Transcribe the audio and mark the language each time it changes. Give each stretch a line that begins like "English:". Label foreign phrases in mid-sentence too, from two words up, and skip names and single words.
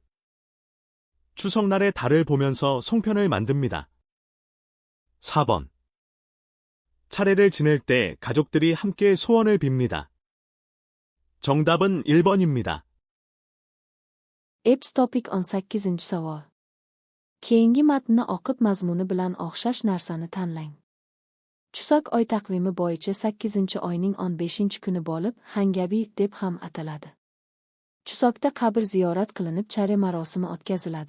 Korean: 추석날에 달을 보면서 송편을 만듭니다. 4번. 차례를 지낼 때 가족들이 함께 소원을 빕니다. 정답은 1번입니다.
Uzbek: Eps topik 18-chi savol. Keyingi matnni o'qib mazmuni bilan o'xshash narsani tanlang. Chusak oy taqvimi bo'yicha 8-oyning 15-kuni bo'lib, Hangabi deb ham ataladi. Chusokda qabr ziyorat qilinib, chare marosimi o'tkaziladi.